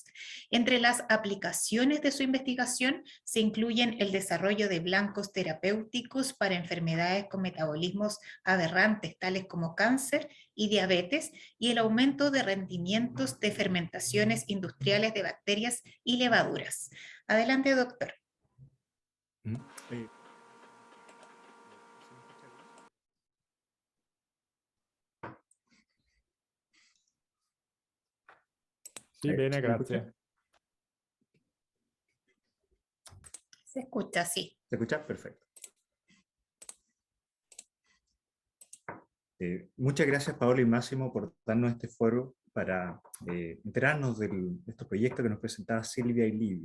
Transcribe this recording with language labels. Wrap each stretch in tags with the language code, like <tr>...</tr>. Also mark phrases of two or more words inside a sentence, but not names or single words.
<es>Entre las aplicaciones de su investigación se incluyen el desarrollo de blancos terapéuticos para enfermedades con metabolismos aberrantes, tales como cáncer y diabetes, y el aumento de rendimientos de fermentaciones industriales de bacterias y levaduras. Adelante, doctor.</es> <it>Sì, bene, grazie.</it> <es>Se escucha, sí. ¿Se escucha? Perfecto. Muchas gracias, Paola y Máximo, por darnos este foro para enterarnos de estos proyectos que nos presentaba Silvia y Livio.</es>